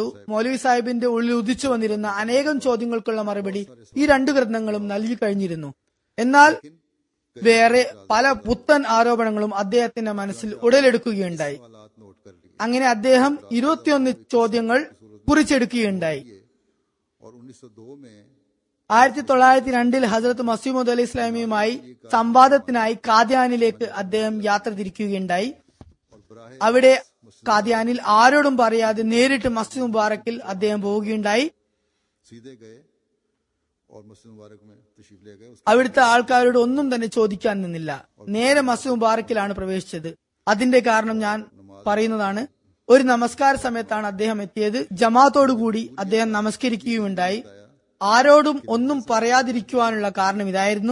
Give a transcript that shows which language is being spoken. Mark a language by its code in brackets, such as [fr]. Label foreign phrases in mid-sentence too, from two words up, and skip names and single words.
[ml] മൗലവി സാഹിബിന്റെ ഉള്ളിൽ ഉദിച്ചു വന്നിരുന്ന അനേകം ചോദ്യങ്ങൾക്കുള്ള മറുപടി ഈ 2 ഗ്രന്ഥങ്ങളും നൽകി കഴിഞ്ഞിരുന്നു. എന്നാൽ വേറെ പല പുത്തൻ ആരോപണങ്ങളും അദ്ദേഹത്തിന്റെ മനസ്സിൽ ഉടലെടുക്കുകയുണ്ടായി. അങ്ങനെ അദ്ദേഹം 21 ചോദ്യങ്ങൾ കുറിച്ചെടുക്കുകയുണ്ടായി. [hi] और 1902 में [ml] 1902 ഹസ്രത്ത് മസീഹ് അലൈഹി ഇസ്ലാമിയുമായി സംവാദത്തിനായി കാദ്യാനിലേക്ക് അദ്ദേഹം യാത്ര തിരിക്കുകയുണ്ടായി. അവിടെ കാദ്യാനിൽ ആരോടും പറയാതെ നേരിട്ട് മസ്ജിദ് മുബാറക്കിൽ അദ്ദേഹം പോവുകയുണ്ടായി. [hi] सीधे गए और मस्जिद मुबारक में तशरीफ ले गए. [ml] അവിടുത്തെ ആൾക്കാരോട് ഒന്നും തന്നെ ചോദിക്കാൻ നിന്നില്ല. നേരെ മസ്ജിദ് മുബാറക്കിലാണ് പ്രവേശിച്ചത്. അതിന്റെ കാരണം ഞാൻ പറയുന്നതാണ്. ഒരു നമസ്കാര സമയത്താണ് അദ്ദേഹം എത്തിയത്. ജമാഅത്തോടുകൂടി അദ്ദേഹം നമസ്കരിക്കുകയുണ്ടായി. ആരോടും ഒന്നും പറയാതിരിക്കുവാനുള്ള കാരണം ഇതായിരുന്നു.